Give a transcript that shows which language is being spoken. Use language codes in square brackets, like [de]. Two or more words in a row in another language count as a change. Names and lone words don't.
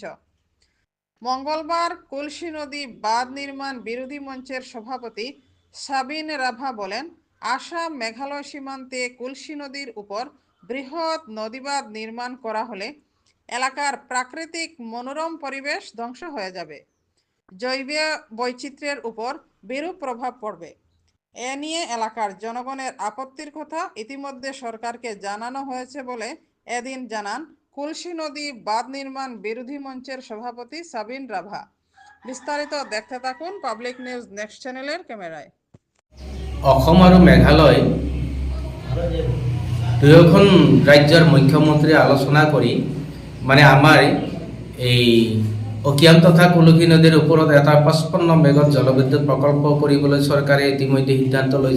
[bn] মঙ্গলবার কুলসি নদী বাঁধ নির্মাণ বিরোধী মঞ্চের সভাপতি সাবিন রাভা বলেন, আসাম মেঘালয় সীমান্তে কুলসি নদীর উপর বৃহৎ নদীবাঁধ নির্মাণ করা হলে এলাকার প্রাকৃতিক মনোরম পরিবেশ ধ্বংস হয়ে যাবে, জৈব বৈচিত্র্যের উপর বিরূপ প্রভাব পড়বে। এ নিয়ে এলাকার জনগণের আপত্তির কথা ইতিমধ্যে সরকারকে জানানো হয়েছে বলে এদিন জানান কুলসি নদী বাঁধ নির্মাণ বিরোধী মঞ্চের সভাপতি সাবিন রাভা। বিস্তারিত দেখতে থাকুন পাবলিক নিউজ নেক্সট চ্যানেলের ক্যামেরায়। [as] অসম আৰু মেঘালয় দুয়োখন ৰাজ্যৰ মুখ্যমন্ত্ৰী আলোচনা কৰি আমাৰ এই অকিয়াম তথা কুলসী নদীৰ ওপৰত এটা 55 মেগাৱাট জলবিদ্যুৎ প্ৰকল্প কৰিবলৈ চৰকাৰে ইতিমধ্যে সিদ্ধান্ত লৈছে।